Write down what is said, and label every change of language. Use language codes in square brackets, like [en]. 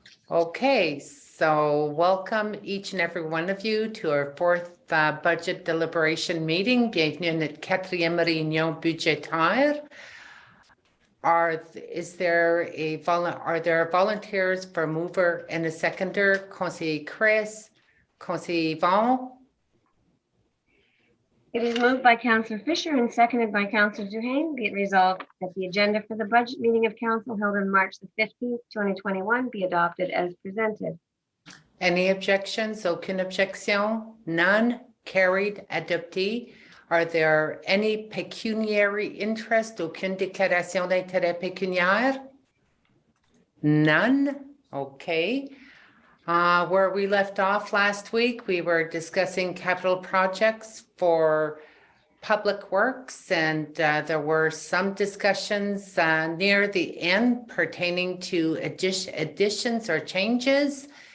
[en] Okay, so welcome each and every one of you to our fourth budget deliberation meeting. [fr] Bienvenue à notre quatrième réunion budgétaire. [en] Are there volunteers for mover and a seconder? [fr] Conseiller Chris, Conseiller Yvon? [en] It is moved by Councillor Fisher and seconded by Councillor Duhaime. Be it resolved that the agenda for the budget meeting of council held on March the 15th, 2021 be adopted as presented. Any objections? [fr] Aucune objection? [en] None? Carried, [fr] adopté. [en] Are there any pecuniary interest? [fr] Aucune déclaration d'intérêt pécuniaire? [en] None? Okay. Where we left off last week, we were discussing capital projects for public works, and there were some discussions near the end pertaining to additions or changes,